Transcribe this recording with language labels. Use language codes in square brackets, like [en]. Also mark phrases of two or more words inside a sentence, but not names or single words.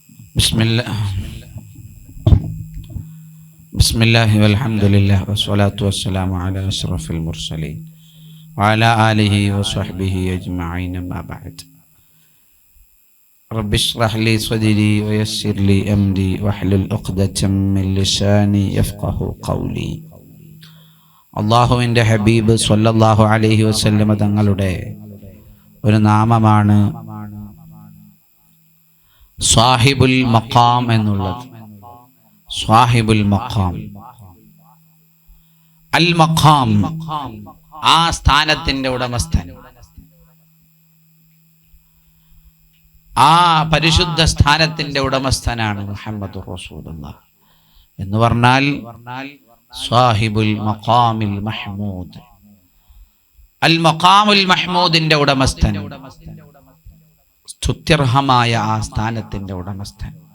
[ar] بسم الله والحمد لله والصلاة والسلام على أشرف المرسلين وعلى آله وصحبه أجمعين ما بعد رب اشرح لي صدري ويسر لي أمري واحلل عقدة من لساني يفقه قولي. [ml] അള്ളാഹുവിൻ്റെ ഹബീബ് [ar] صلى الله عليه وسلم [ml] തങ്ങളുടെ ഒരു നാമമാണ് [ar] صاحب المقام [ml] എന്നുള്ളത്. [ar] صاحب المقام، المقام, [ml] ആ സ്ഥാനത്തിന്റെ ഉടമസ്ഥൻ, ആ പരിശുദ്ധ സ്ഥാനത്തിന്റെ ഉടമസ്ഥനാണ് [ar] محمد رسول الله [ml] എന്ന് പറഞ്ഞാൽ [ar] صاحب المقام المحمود, المقام المحمود [ml] ഉടമസ്ഥൻ, സ്തുത്യർഹമായ ആ സ്ഥാനത്തിന്റെ ഉടമസ്ഥൻ.